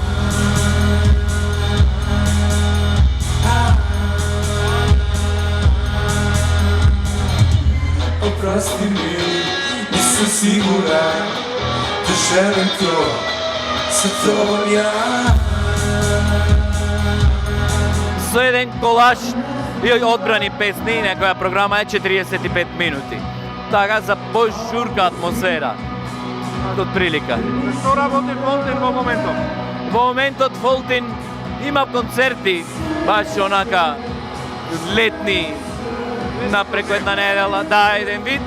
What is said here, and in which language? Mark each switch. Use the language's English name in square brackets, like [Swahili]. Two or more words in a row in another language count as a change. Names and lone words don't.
[Croatian] Oprosti mi, nisam siguran da želim to sa tobom ja. [Macedonian] Со еден колаж и одбрани песни, некоја програма е 45 минути. Така за пожурка атмосфера. Од прилика. Што работи Фолтин во моментот? Во моментот Фолтин има концерти, баш онака летни, на преку една недела, да, еден вид.